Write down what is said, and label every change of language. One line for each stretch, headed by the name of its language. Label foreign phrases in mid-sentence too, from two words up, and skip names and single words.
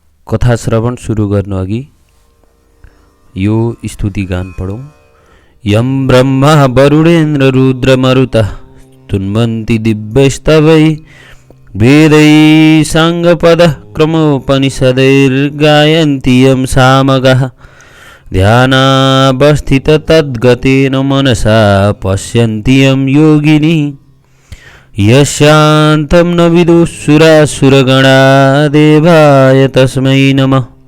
Nepali: कथा श्रवण सुरु गर्नु अघि यो स्तुति गान पढौं।
Sanskrit: यम ब्रह्मा वरुणेन्द्र रुद्र मरुतः तुन्वन्ति दिव्यस्तवै वेदै साङ्गपदः क्रमोपनिषदैर्गायन्ति यं सामगाः ध्यानावस्थित तद्गतेन मनसा पश्यन्ति यं योगिनी यस्यान्तं न विदुःसुरासुरगणा देवाय तस्मै नमः।